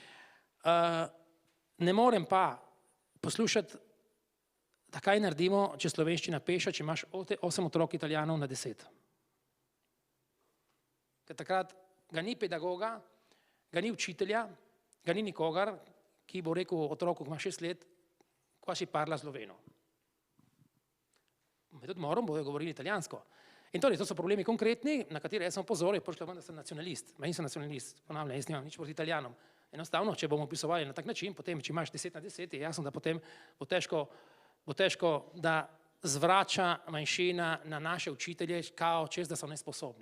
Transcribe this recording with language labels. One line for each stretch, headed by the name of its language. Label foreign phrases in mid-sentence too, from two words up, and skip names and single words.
Slovenian: Ne morem pa poslušati, da kaj naredimo, če slovenščina peša, če imaš 8 otrok Italijanov na 10. Ker takrat ga ni pedagoga, ga ni učitelja, ga ni nikogar, ki bo rekel otroku, ki ima 6 let,
Italian: qua si parla sloveno.
Slovenian: Med odmorom bodo govorili italijansko. In torej, to so problemi konkretni, na katere jaz sem opozoril, pošlo vam, da sem nacionalist. Ma nisem nacionalist, ponavljam, jaz nimam nič proti Italijanom. Enostavno, če bomo opisovali na tak način, potem, če imaš 10 na 10, je jasno, da potem bo težko, da zvrača manjšina na naše učitelje, kao čez, da so nesposobni.